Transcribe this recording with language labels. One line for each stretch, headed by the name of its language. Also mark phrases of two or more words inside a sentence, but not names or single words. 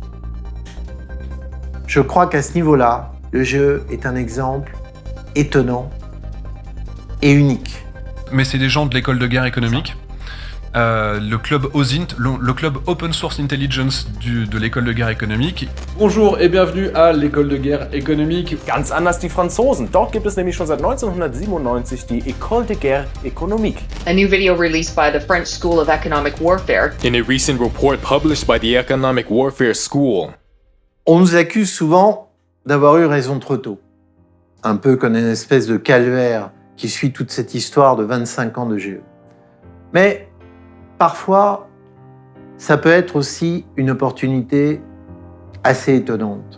French: Je crois qu'à ce niveau-là, le jeu est un exemple étonnant et unique. Mais c'est des gens de l'école de guerre économique. Le club OSINT, le club
English: Open Source Intelligence
French: de l'école de guerre économique. Bonjour et bienvenue à l'école de guerre économique.
German: Ganz anders die Franzosen. Dort gibt es nämlich schon seit 1997 die École de guerre économique.
English: A new video released by the French School of Economic Warfare. In a recent report published by the Economic Warfare School.
French: On nous accuse souvent d'avoir eu raison trop tôt. Un peu comme une espèce de calvaire qui suit toute cette histoire de 25 ans de GE. Mais parfois, ça peut être aussi une opportunité assez étonnante.